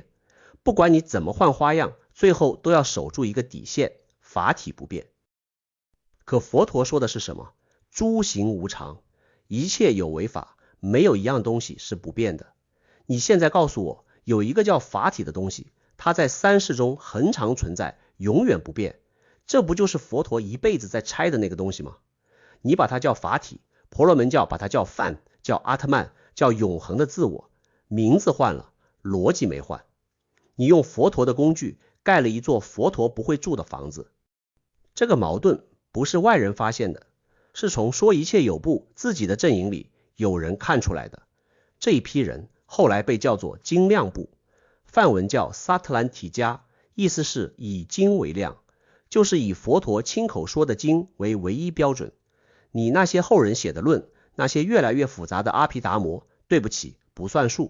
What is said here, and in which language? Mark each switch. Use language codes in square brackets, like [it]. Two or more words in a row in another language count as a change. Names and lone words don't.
[zh] 不管你怎麼換花樣，最後都要守住一個底線，法體不變。可佛陀說的是什麼？諸行無常，一切有為法，沒有一樣東西是不變的。你現在告訴我，有一個叫法體的東西，它在三世中恆常存在，永遠不變，這不就是佛陀一輩子在拆的那個東西嗎？你把它叫法體，婆羅門教把它叫梵，叫阿特曼，叫永恆的自我，名字換了，邏輯沒換。你用佛陀的工具蓋了一座佛陀不会住的房子。這個矛盾不是外人發現的，是從說一切有部自己的陣營裡有人看出來的。這一批人後來被叫做精量部，梵文叫薩特蘭提迦，意思是以精為量，就是以佛陀親口說的經為唯一標準。你那些後人寫的論，那些越來越複雜的阿毗達摩，對不起，不算數。